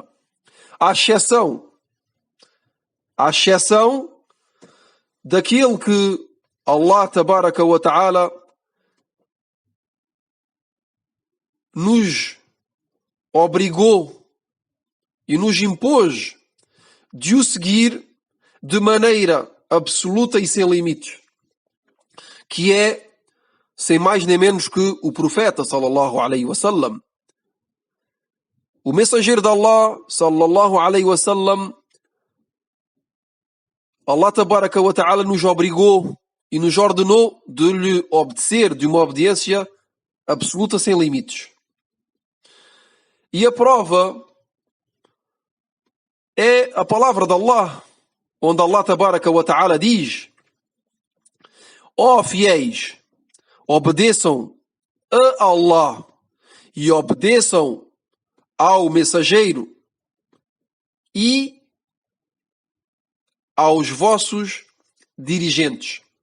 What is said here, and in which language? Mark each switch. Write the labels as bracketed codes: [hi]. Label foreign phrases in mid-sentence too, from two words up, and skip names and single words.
[pt] À exceção daquilo que [ar] الله تبارك وتعالى [pt] nos obrigou e nos impôs de o seguir de maneira absoluta e sem limites, que é sem mais nem menos que o profeta [ar] صلى الله عليه وسلم. [pt] O mensageiro de Allah [ar] صلى الله عليه وسلم, الله تبارك وتعالى [pt] nos obrigou e nos ordenou de lhe obedecer, de uma obediência absoluta sem limites. E a prova é a palavra de Allah, onde [ar] الله تبارك وتعالى [pt] diz: ó fiéis, obedeçam a Allah e obedeçam ao mensageiro e aos vossos dirigentes.